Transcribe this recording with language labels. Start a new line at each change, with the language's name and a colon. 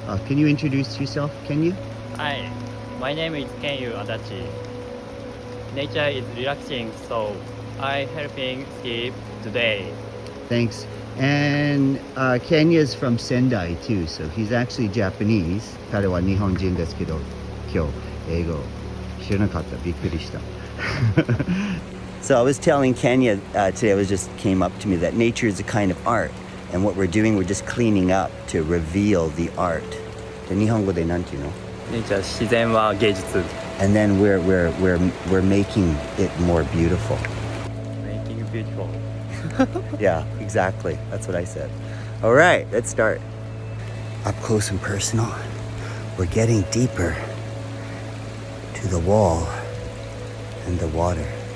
English: Can you introduce yourself, can you? Hi, my name is Kenyu Adachi. Nature is relaxing, so I helping ski today. Thanks. And Kenya's from Sendai too, so he's actually Japanese.
Japanese: 彼は日本人ですけど、今日英語知らなかった。びっくりした。
English: So I was telling Kenya today, came up to me that nature is a kind of art, and what we're doing, we're just cleaning up to reveal the art.
Japanese: で日本語でなんていうの? Nature 自然は芸術。
English: And then we're making it more beautiful. Making it beautiful. Yeah, exactly. That's what I said. All right, let's start. Up close and personal. We're getting deeper to the wall and the water.